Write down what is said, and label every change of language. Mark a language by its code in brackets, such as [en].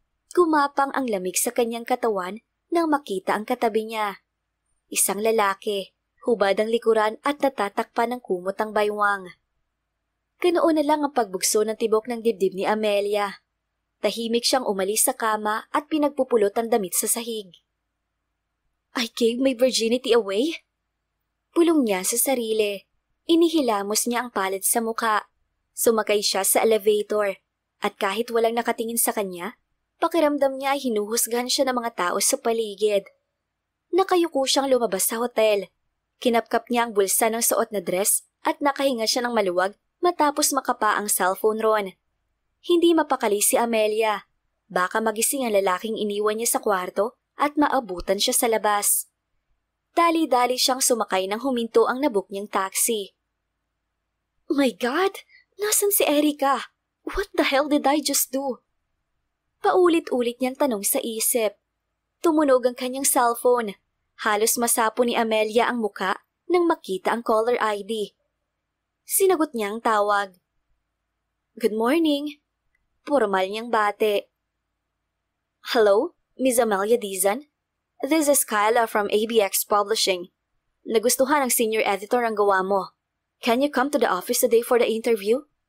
[tl] Gumapang ang lamig sa kanyang katawan nang makita ang katabi niya. Isang lalaki, hubad ang likuran at natatakpan ng kumot ang baywang. Ganoon na lang ang pagbugso ng tibok ng dibdib ni Amelia. Tahimik siyang umalis sa kama at pinagpupulot ang damit sa sahig. [en] I gave my virginity away? [tl] Pulong niya sa sarili. Inihilamos niya ang palad sa muka. Sumakay siya sa elevator at kahit walang nakatingin sa kanya, pakiramdam niya ay hinuhusgahan siya ng mga tao sa paligid. Nakayuko siyang lumabas sa hotel. Kinapkap niya ang bulsa ng suot na dress at nakahinga siya ng maluwag matapos makapa ang cellphone ron. Hindi mapakali si Amelia. Baka magising ang lalaking iniwan niya sa kwarto at maabutan siya sa labas. Dali-dali siyang sumakay nang huminto ang nabook niyang taxi. [en] My God! [tl] Nasaan si Erica? [en] What the hell did I just do? [tl] Paulit-ulit niyang tanong sa isip. Tumunog ang kanyang cellphone. Halos masapo ni Amelia ang muka nang makita ang caller ID. Sinagot niya ang tawag. [en] Good morning. [tl] Pormal niyang bate. [en] Hello, Miss Amelia Dizan? This is Kyla from ABX Publishing. [tl] Nagustuhan ng senior editor ang gawa mo. [en] Can you come to the office today for the interview?